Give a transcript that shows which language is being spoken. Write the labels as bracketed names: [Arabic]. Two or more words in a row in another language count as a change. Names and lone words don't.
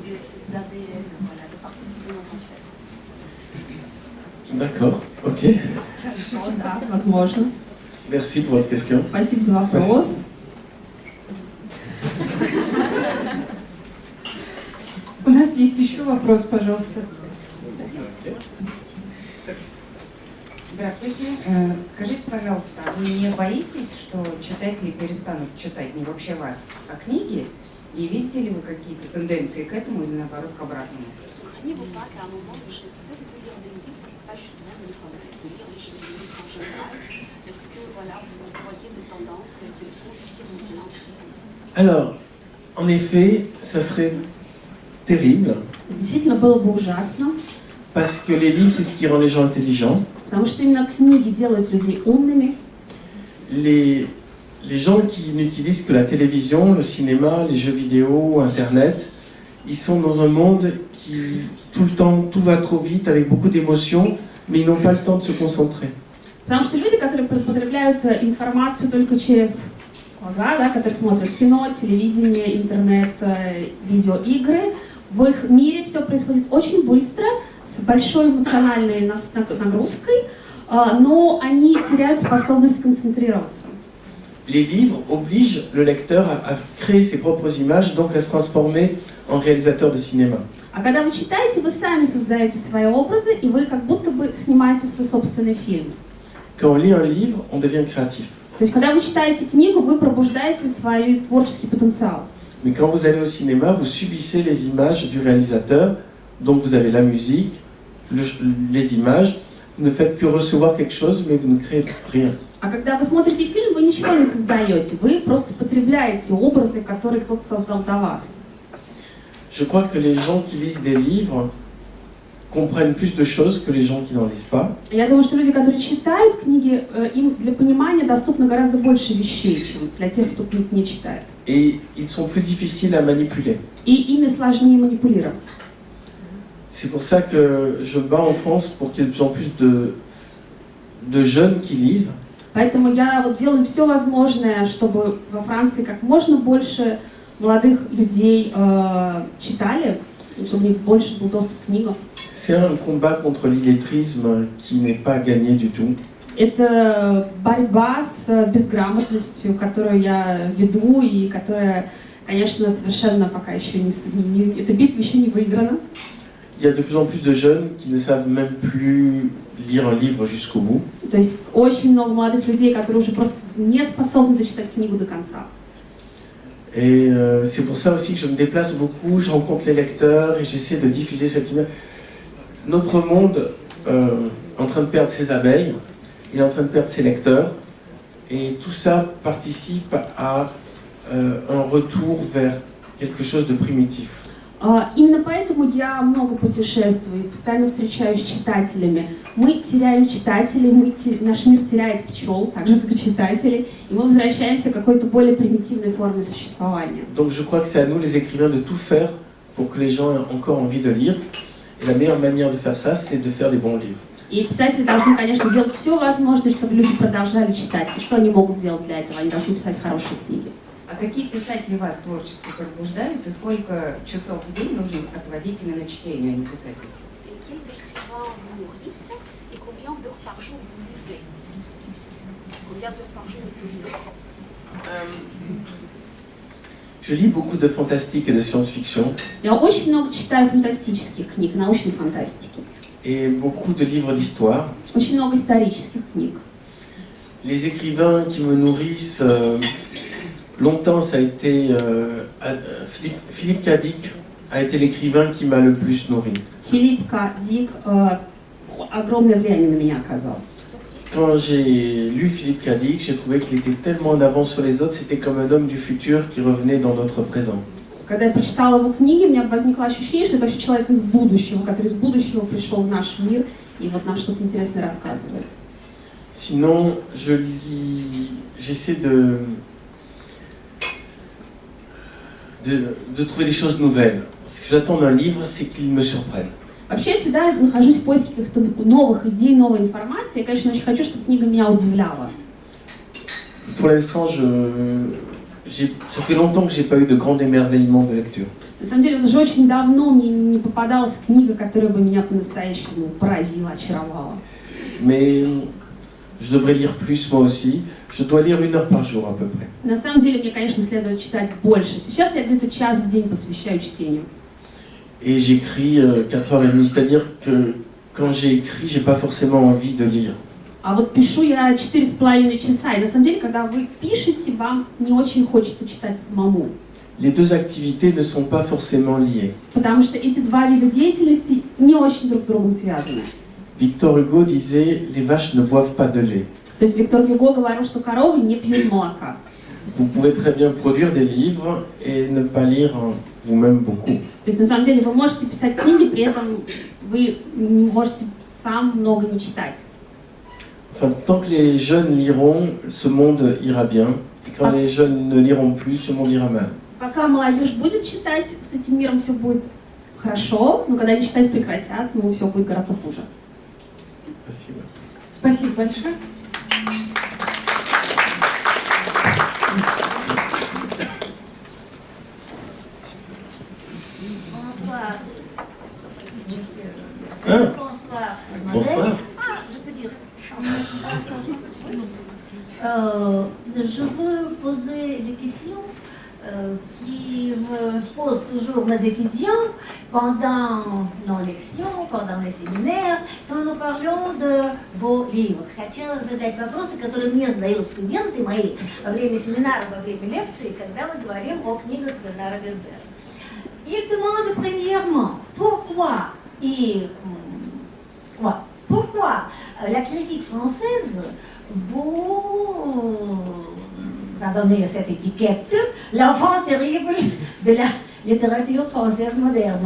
[French] D'accord, ok. [Russian] Хорошо, да, возможно. [French] Merci pour votre question. [Russian] Спасибо за вопрос. У нас есть еще вопрос, пожалуйста. Здравствуйте. Скажите, пожалуйста, вы не боитесь, что читатели перестанут читать не вообще вас, а книги? И видите ли вы какие-то тенденции к этому или наоборот к обратному? [French] Craignez-vous pas qu'à un moment, les gens cessent de lire des livres, pas justement de lire des livres en général? Est-ce que voilà, vous voyez des tendances qui vont bien? Alors, en effet, ça serait terrible. [Russian] Действительно, было бы ужасно. [French] Parce que les livres, c'est ce qui rend les gens intelligents. [Russian] Потому что именно книги делают людей умными. [French] Les gens qui n'utilisent que la télévision, le cinéma, les jeux vidéo, Internet, ils sont dans un monde qui, tout le temps, tout va trop vite, avec beaucoup d'émotions, mais ils n'ont pas le temps de se concentrer. [Russian] Потому что люди, которые потребляют информацию только через глаза, да, которые смотрят кино, телевидение, интернет, видеоигры, в их мире все происходит очень быстро, с большой эмоциональной нагрузкой, но они теряют способность концентрироваться. [French] Les livres obligent le lecteur à créer ses propres images, donc à se transformer en réalisateur de cinéma. [Russian] А когда вы читаете, вы сами создаете свои образы, и вы как будто бы снимаете свой собственный фильм. [French] Quand on lit un livre, on devient créatif. [Russian] То есть, когда вы читаете книгу, вы пробуждаете свой творческий потенциал. [French] Mais quand vous allez au cinéma, vous subissez les images du réalisateur, donc vous avez la musique, les images, vous ne faites que recevoir quelque chose, mais vous ne créez rien. [Russian] А когда вы смотрите фильм, вы ничего не создаете, вы просто потребляете образы, которые кто-то создал до вас. [French] Je crois que les gens qui lisent des livres comprennent plus de choses que les gens qui n'en lisent pas. [Russian] Я думаю, что люди, которые читают книги, им для понимания доступно гораздо больше вещей, чем для тех, кто книг не читает. [French] Et ils sont plus difficiles à manipuler. [Russian] И ими сложнее манипулировать. [French] C'est pour ça que je me bats en France pour qu'il y ait de plus en plus de jeunes qui lisent. [Russian] Поэтому я вот делаю все возможное, чтобы во Франции как можно больше молодых людей читали, чтобы у них больше был доступ к книгам. [French] C'est un combat contre l'illettrisme qui n'est pas gagné du tout. [Russian] Это борьба с безграмотностью, которую я веду и которая, конечно, совершенно пока еще эта битва еще не выиграна. [French] Il y a de plus en plus de jeunes qui ne savent même plus lire un livre jusqu'au bout. [Russian] То есть очень много молодых людей, которые уже просто не способны дочитать книгу до конца. [French] Et c'est pour ça aussi que je me déplace beaucoup, je rencontre les lecteurs et j'essaie de diffuser cette image. Notre monde est en train de perdre ses abeilles, il est en train de perdre ses lecteurs, et tout ça participe à un retour vers quelque chose de primitif. [Russian] Именно поэтому я много путешествую, постоянно встречаюсь с читателями. Мы теряем читателей, наш мир теряет пчел, так же как и читателей, и мы возвращаемся к какой-то более примитивной форме существования. [French] Donc je crois que c'est à nous les écrivains de tout faire pour que les gens aient encore envie de lire. Et la meilleure manière de faire ça, c'est de faire des bons livres. [Russian] И писатели должны, конечно, делать все возможное, чтобы люди продолжали читать. И что они могут делать для этого? Они должны писать хорошие книги. А какие писатели вас творчески побуждают и сколько часов в день нужно отводить именно чтению, а не писательству? [French] Et quels écrivains vous nourrissent et combien d'heures par jour vous lisez? Combien d'heures par jour vous lisez? Je lis beaucoup de fantastique et de science-fiction. [Russian] Я очень много читаю фантастических книг, научной фантастики. [French] Et beaucoup de livres d'histoire. [Russian] Очень много исторических книг. [French] Les écrivains qui me nourrissent, longtemps ça a été Philippe K. Dick a été l'écrivain qui m'a le plus nourri. [Russian] Филипп К. Дик огромное влияние на меня оказал. [French] Quand j'ai lu Philippe K. Dick, j'ai trouvé qu'il était tellement en avance sur les autres, c'était comme un homme du futur qui revenait dans notre présent. [Russian] Когда я прочитала его книги, у меня возникло ощущение, что это вообще человек из будущего, который из будущего пришел в наш мир и вот нам что-то интересное рассказывает. [French] Sinon, j'essaie de trouver des choses nouvelles. Ce que j'attends d'un livre, c'est qu'il me surprenne. [Russian] Вообще, я всегда нахожусь в поиске каких-то новых идей, новой информации. Я, конечно, очень хочу, чтобы книга меня удивляла. [French] Pour l'instant, ça fait longtemps que j'ai pas eu de grand émerveillement de lecture. [Russian] На самом деле, уже очень давно мне не попадалась книга, которая бы меня по-настоящему поразила, очаровала. [French] Mais je devrais lire plus moi aussi. Je dois lire 1 heure par jour à peu près. [Russian] На самом деле, мне, конечно, следует читать больше. Сейчас я где-то час в день посвящаю чтению. [French] Et j'écris 4h30, c'est-à-dire que quand j'ai écrit, j'ai pas forcément envie de lire. [Russian] А вот пишу я 4,5 часа, и на самом деле, когда вы пишете, вам не очень хочется читать самому. [French] Les deux activités ne sont pas forcément liées. [Russian] Потому что эти два вида деятельности не очень друг с другом связаны. [French] Victor Hugo disait « Les vaches ne boivent pas de lait ». [Russian] То есть Виктор Гюго говорил, что коровы не пьют молока. [French] Vous pouvez très bien produire des livres et ne pas lire vous-même beaucoup. [Russian] То есть на самом деле вы можете писать книги, при этом вы можете сам много не читать. [French] Enfin, tant que les jeunes liront, ce monde ira bien. Et quand les jeunes ne liront plus, ce monde ira mal. [Russian] Пока молодежь будет читать, с этим миром все будет хорошо, но когда они читать прекратят, все будет гораздо хуже. Спасибо. Спасибо большое. [French] Bonsoir. Hein? Bonsoir. Bonsoir. Ah, je peux dire. Je veux poser des questions qui me posent toujours mes étudiants pendant nos лекции, pendant les séminaires, quand nous parlons de vos livres. [Russian] Хотела задать вопросы, которые мне задают студенты мои во время семинаров, во время лекций, когда мы говорим о книгах Бернара Вербера. [French] Ils demandent premièrement pourquoi la critique française vous a donné cette étiquette, l'enfant terrible de la литература française модерна.